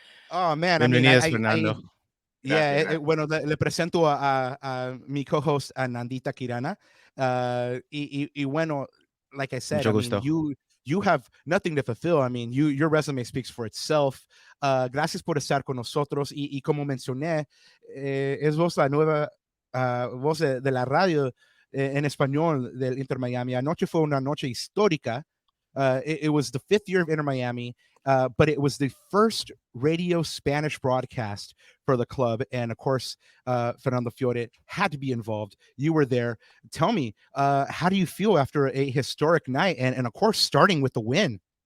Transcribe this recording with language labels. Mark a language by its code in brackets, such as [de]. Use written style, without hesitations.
[en] Oh, man. [es] Bienvenidos, Fernando. Bueno, le presento a mi co-host, Anandita Kirana. Y bueno, [en] like I said, you have nothing to fulfill. I mean, your resume speaks for itself. [es] Gracias por estar con nosotros. Y como mencioné, es vos la nueva voz de la radio en español del Inter Miami. Anoche fue una noche histórica. [en] It was the 5th year of Inter Miami, but it was the first radio Spanish broadcast for the club. And of course, Fernando Fiore had to be involved. You were there. Tell me, how do you feel after a historic night? And of course, starting with the win.